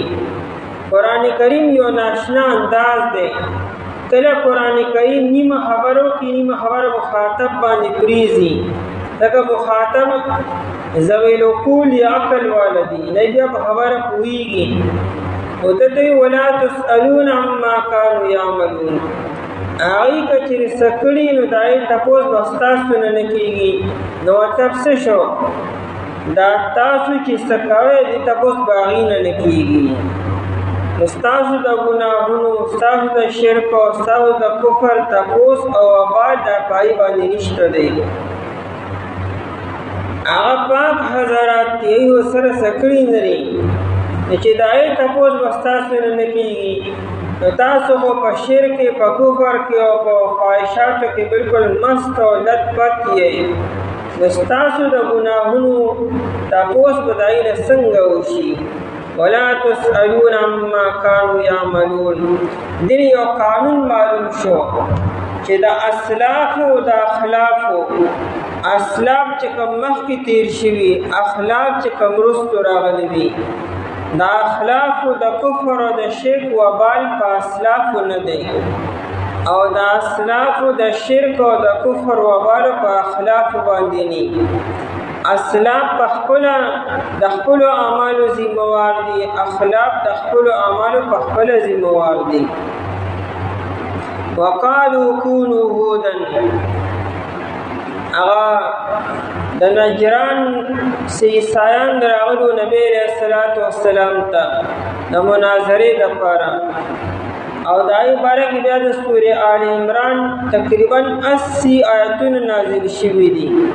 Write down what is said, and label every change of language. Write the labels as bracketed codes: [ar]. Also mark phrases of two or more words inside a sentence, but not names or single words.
[ps] قرآن کریم یو ناشنا انداز دی. کله قرآن کریم نیمه خبرو کې نیمه خبره مخاطب باندې پریزي، لکه مخاطب ذوی العقول یا عقل والا دي، نه بیا په خبره پوهېږي. نو ده ته [ar] ولا تسألون عما کانوا یعملون، [ps] هغوی که چېرې څه کړي نو د هغې تپوس به ستاسو نه نه کېږي. نو مطلب څه شو؟ دا تاسو چې څه کوئ دې تپوس به هغې نه نه کېږي. نو ستاسو د ګناهونو، ستاسو د شرک او ستاسو د کفر تپوس او وبال دا په هغې باندې نشته دی. هغه پاک حضرات یې ورسره سکړي نه لري چې د هغې تپوس به ستاسو نه کېږي نو تاسو خو په شرک کې په کفر کې او په خواهشاتو کې بلکل مست او لت پت یې نو ستاسو د ګناهونو تپوس به د هغې نه څنګه وشي [ar] ولا تسألون عما كانوا يعملون [ps] دین یو قانون معلوم شو چې د اسلافو د اخلافو اسلاف چې کوم مخکې تیر شوي اخلاف چې کوم وروستو راغلي دي د اخلافو د کفر او د شرک وبال په اسلافو نه دی او د اسلافو د شرک او د کفر وبال په اخلافو باندې نه اسلاف په خپله د خپلو اعمالو ذمهوار دي اخلاف د خپلو اعمالو په خپله ذمهوار دي [ar] وقالوا كونوا هودا [ps] هغه د نجران عیسایان راغلو نبی [ar] علیہ الصلوۃ والسلام [ps] ته د مناظرې لپاره او د هغې باره کې بیا د سورې آل عمران تقریبا 80 آیتونه نازل شوي دي